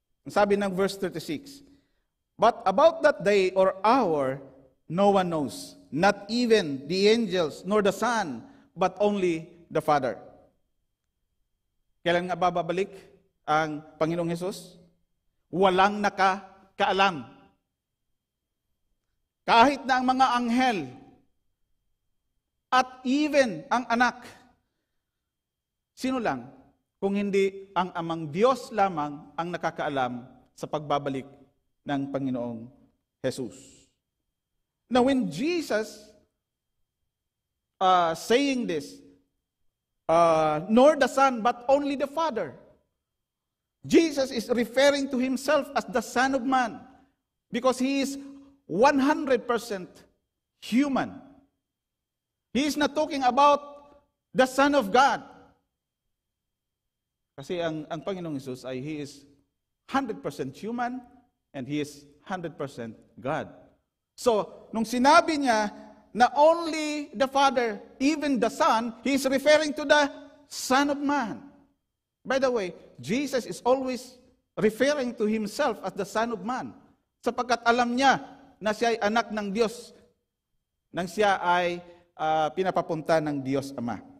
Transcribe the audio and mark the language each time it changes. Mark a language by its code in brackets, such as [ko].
[tl] Sabi ng [en] verse 36, but about that day or hour, no one knows, not even the angels, nor the Son, but only the Father. [tl] Kailan nga babalik ang Panginoong Hesus? Walang nakakaalam. Kahit na ang mga anghel at even ang anak, sino lang kung hindi ang amang Diyos lamang ang nakakaalam sa pagbabalik ng Panginoong Hesus. [en] Now when Jesus saying this, nor the Son, but only the Father. Jesus is referring to himself as the Son of Man because he is 100% human. He is not talking about the Son of God. [tl] Kasi ang Panginoong Hesus ay [en] he is 100% human and he is 100% God. So, [tl] nung sinabi niya na [en] only the Father, even the Son, he is referring to the Son of Man. By the way, Jesus is always referring to himself as the Son of Man. [tl] Sapagkat alam niya na siya ay anak ng Diyos nang siya ay pinapapunta ng Diyos Ama.